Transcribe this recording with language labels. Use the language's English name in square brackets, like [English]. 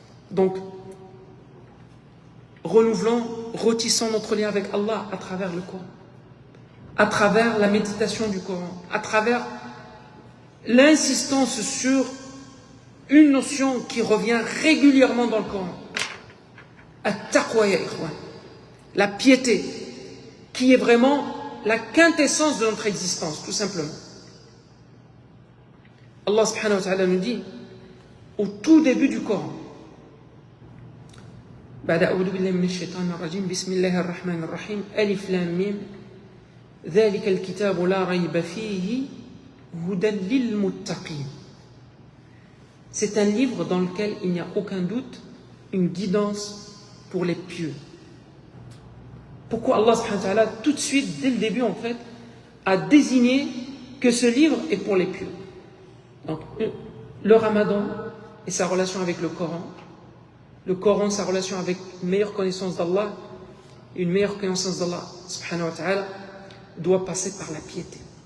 [French] Donc, retissons notre lien avec Allah à travers le Coran, à travers la méditation du Coran, à travers l'insistance sur une notion qui revient régulièrement dans le Coran. [Arabic] At-taqwa ya ikhwan. [French] La piété, qui est vraiment la quintessence de notre existence, tout simplement. Allah subhanahu wa ta'ala nous dit au tout début du Coran: [Arabic] بعد أعوذ بالله من الشيطان الرجيم بسم الله الرحمن الرحيم ألف لام ميم ذلك الكتاب لا ريب فيه هدى للمتقين. [French] C'est un livre dans lequel il n'y a aucun doute, une guidance pour les pieux. Pourquoi Allah subhanahu wa ta'ala tout de suite, dès le début en fait, a désigné que ce livre est pour les pieux? Donc, le Ramadan et sa relation avec le Coran, sa relation avec une meilleure connaissance d'Allah, une meilleure connaissance d'Allah subhanahu wa ta'ala, doit passer par la piété.